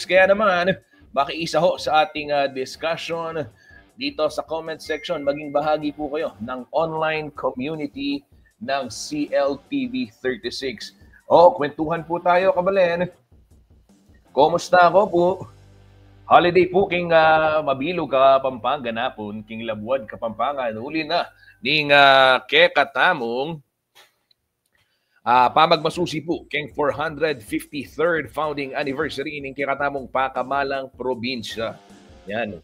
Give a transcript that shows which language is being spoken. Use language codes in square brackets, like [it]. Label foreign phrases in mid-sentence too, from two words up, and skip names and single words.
[tl] Kaya naman, makiisa ho sa ating discussion dito sa [en] comment section. [tl] Maging bahagi po kayo ng [en] online community [tl] ng CLTV 36. Kwentuhan po tayo, kabalen. Kumusta ako po? [pam] Holiday po king mabilog ka Pampanga na po, king Labuad ka Pampanga. Uli na ning kekatamong pamagmasusi po king 453rd [en] founding anniversary [pam] ning kekatamong Pakamalang probinsya. Yan.